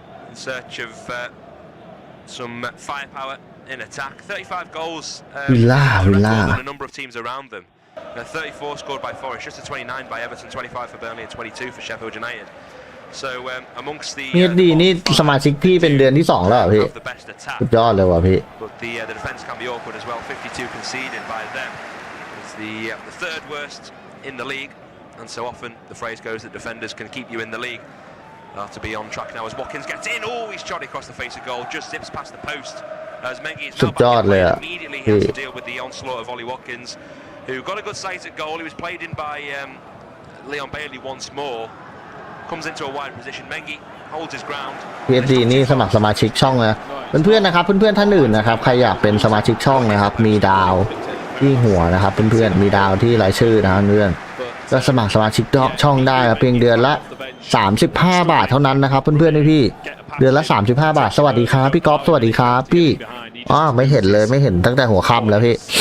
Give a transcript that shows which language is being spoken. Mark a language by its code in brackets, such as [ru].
[en] In search of some firepower in attack. 35 goals. [th] วิลล่า [en] A number of teams around them. 34 scored by Forest, just a 29 by Everton, 25 for Burnley, and 22 for Sheffield United. So amongst the [th] ดีนี่สมาชิกพี่เป็นเดือนที่2แล้วพี่สุดยอดเลยว่ะพี่ [en] But the defense can be awkward as well. 52 conceded by them. It's the third worst in the league. And so often the phrase goes that defenders can keep you in the league. They'll have to be on track now as Watkins gets in. Oh, he's shot across the face of goal. Just zips past the post. As Mengi is now back in, immediately he has to deal with the onslaught of Ollie Watkins, who got a good sight at goal. He was played in by Leon Bailey once more. Comes into a wide position. Mengi holds his ground. [th] PSD นี่สมัครสมาชิกช่องนะเพื่อนๆนะครับเพื่อนๆท่านอื่นนะครับใครอยากเป็นสมาชิกช่องนะครับมีดาวที่หัวนะครับเพื่อนๆมีดาวที่รายชื่อนะเพื่อนก็สมัครสมาชิกช่องได้เพียงเดือนละ35 บาทเท่านั้นนะครับเพื่อนๆพี่เดือนละ35 บาทสวัสดีครับพี่ก๊อฟสวัสดีครับพี่ไม่เห็นเลยไม่เห็นตั้งแต่หัวค่ำแล้วพี่